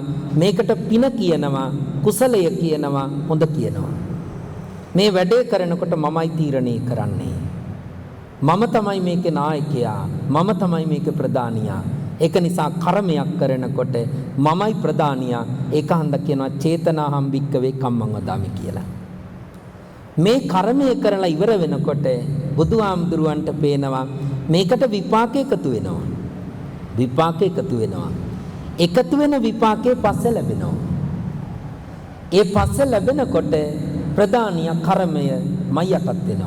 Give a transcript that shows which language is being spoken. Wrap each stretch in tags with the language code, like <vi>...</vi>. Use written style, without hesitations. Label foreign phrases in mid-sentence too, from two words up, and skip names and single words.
<si>මේකට පින කියනවා, කුසලය කියනවා, හොඳ කියනවා. මේ වැඩේ කරනකොට මමයි තීරණය කරන්නේ. මම තමයි මේකේ නායකයා. මම තමයි මේකේ ප්‍රධානියා. ඒක නිසා කර්මයක් කරනකොට මමයි ප්‍රධානියා. ඒක හන්ද කියනවා</si> <pi>චේතනාහම් භික්කවේ කම්මං වදාමි</pi> <si>කියලා. මේ කර්මය කරලා ඉවර වෙනකොට බුදුහාමුදුරුවන්ට පේනවා මේකට විපාක එකතු වෙනවා. විපාක එකතු වෙනවා. එකතු වෙන විපාකේ පස්සේ ලැබෙනවා. ඒ පස්සේ ලැබෙනකොට ප්‍රධානිය කර්මය මයටත් වෙනවා.</si>